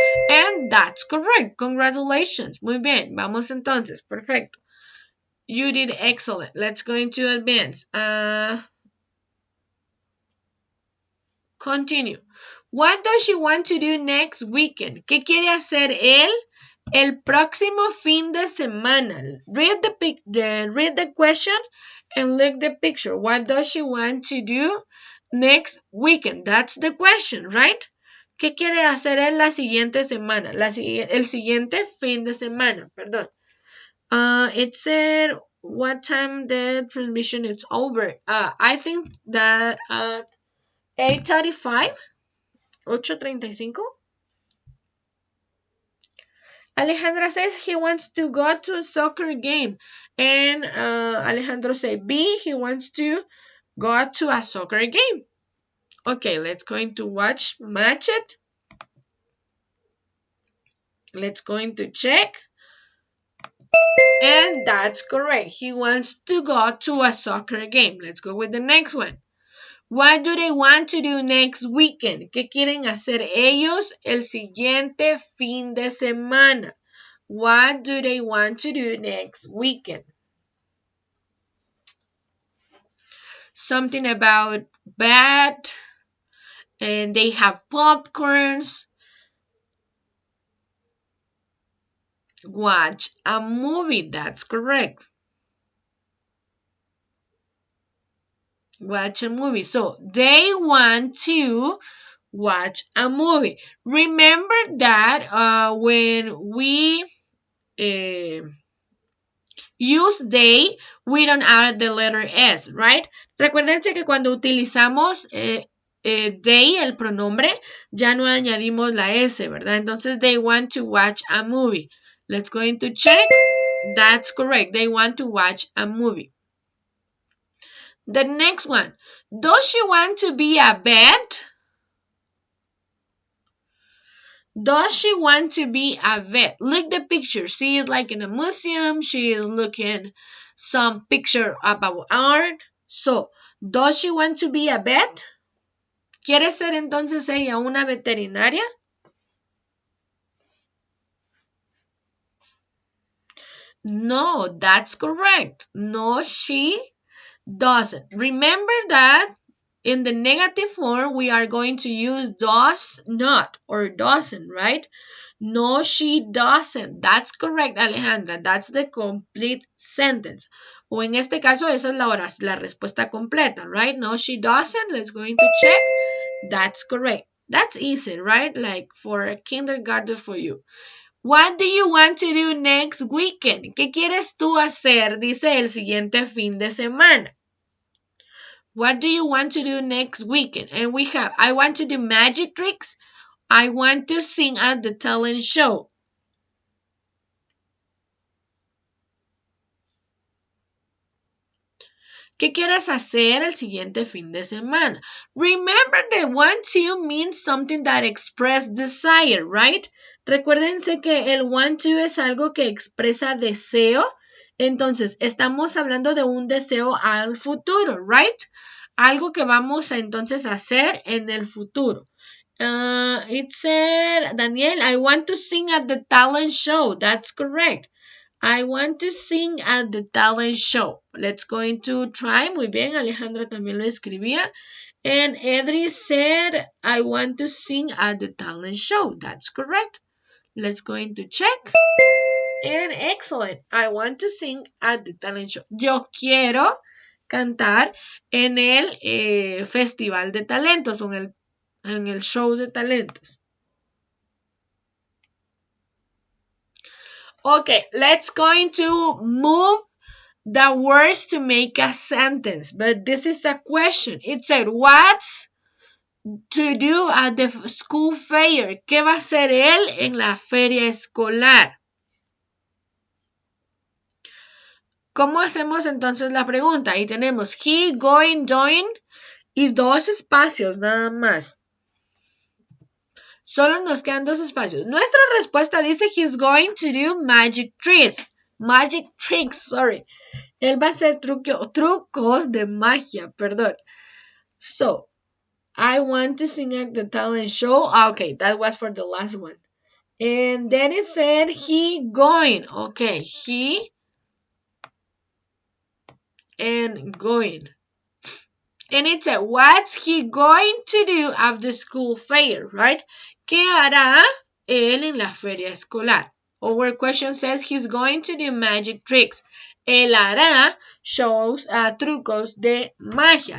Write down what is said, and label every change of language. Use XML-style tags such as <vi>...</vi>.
<en>And that's correct. Congratulations.</en> <es>Muy bien. Vamos entonces. Perfecto.</es> <en>You did excellent. Let's go into advance. Continue. What does she want to do next weekend?</en> <es>¿Qué quiere hacer él el próximo fin de semana?</es> <en>Read the question and look the picture. What does she want to do next weekend? That's the question, right?</en> <es>¿Qué quiere hacer él la siguiente semana? El siguiente fin de semana, perdón.</es> <en>It said what time the transmission is over. I think that at 8:35. 8:35. Alejandra says he wants to go to a soccer game. And Alejandro said B, he wants to go to a soccer game. Okay, let's go into match it. Let's go into check. And that's correct. He wants to go to a soccer game. Let's go with the next one. What do they want to do next weekend?</en> <es>¿Qué quieren hacer ellos el siguiente fin de semana?</es> <en>What do they want to do next weekend? Something about bad, and they have popcorns. Watch a movie. That's correct. Watch a movie. So they want to watch a movie. Remember that when we use they, we don't add the letter S, right?</en> <es>Recuérdense que cuando utilizamos they, el pronombre, ya no añadimos la S, ¿verdad? Entonces,</es> <en>they want to watch a movie. Let's go into check. That's correct. They want to watch a movie. The next one. Does she want to be a vet? Does she want to be a vet? Look the picture. She is like in a museum. She is looking some picture about art. So, does she want to be a vet?</en> <es>¿Quiere ser entonces ella una veterinaria?</es> <en>No, that's correct. No, she doesn't. Remember that in the negative form, we are going to use does not or doesn't, right? No, she doesn't. That's correct, Alejandra. That's the complete sentence.</en> <es>O en este caso, esa es la respuesta completa,</es> <en>right? No, she doesn't. Let's go into check. That's correct. That's easy, right? Like for a kindergarten for you. What do you want to do next weekend?</en> <es>¿Qué quieres tú hacer? Dice el siguiente fin de semana.</es> <en>What do you want to do next weekend? And we have, I want to do magic tricks. I want to sing at the talent show.</en> <es>¿Qué quieres hacer el siguiente fin de semana?</es> <en>Remember that want to means something that express desire, right?</en> <es>Recuérdense que el want to es algo que expresa deseo. Entonces, estamos hablando de un deseo al futuro,</es> <en>right?</en> <es>Algo que vamos a entonces hacer en el futuro.</es> <en>It said, Daniel, I want to sing at the talent show. That's correct. I want to sing at the talent show. Let's go into try.</en> <es>Muy bien, Alejandra también lo escribía.</es> <en>And Edri said, I want to sing at the talent show. That's correct. Let's go into check. And excellent. I want to sing at the talent show.</en> <es>Yo quiero cantar en el festival de talentos o en el show de talentos.</es> <en>Okay, let's going to move the words to make a sentence. But this is a question. It said, what's to do at the school fair?</en> <es>¿Qué va a hacer él en la feria escolar? ¿Cómo hacemos entonces la pregunta? Ahí tenemos he, going, doing y dos espacios nada más. Solo nos quedan dos espacios. Nuestra respuesta dice</es> <en>he's going to do magic tricks. Magic tricks, sorry.</en> <es>Él va a hacer trucos de magia, perdón.</es> <en>So, I want to sing at the talent show. Okay, that was for the last one. And then it said he going. Okay, he and going. And it said, what's he going to do at the school fair, right?</en> <es>¿Qué hará él en la feria escolar?</es> <en>Our question says he's going to do magic tricks.</en> <es>Él hará shows, trucos de magia.</es>